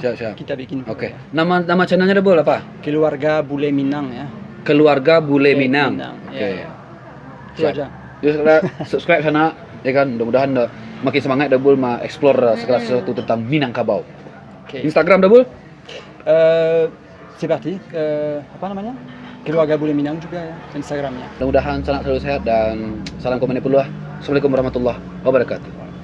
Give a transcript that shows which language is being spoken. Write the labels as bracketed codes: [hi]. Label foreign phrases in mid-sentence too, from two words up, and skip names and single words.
[id] Siap. kita bikin. Oke. Nama channelnya Double apa? Keluarga Bule Minang ya. Keluarga Bule Bule Minang. Minang, Oke. ya. Itu Siap. aja. Jadi subscribe sana ya kan. Mudah-mudahan makin semangat Double explore segala sesuatu tentang Minangkabau. Oke. Instagram Double? [fr] C'est parti. [id] Apa namanya? Keluarga Bule Minang juga ya Instagramnya. Mudah-mudahan Sana selalu sehat dan salam komunikasi puluh. [ar] السلام عليكم ورحمة الله وبركاته.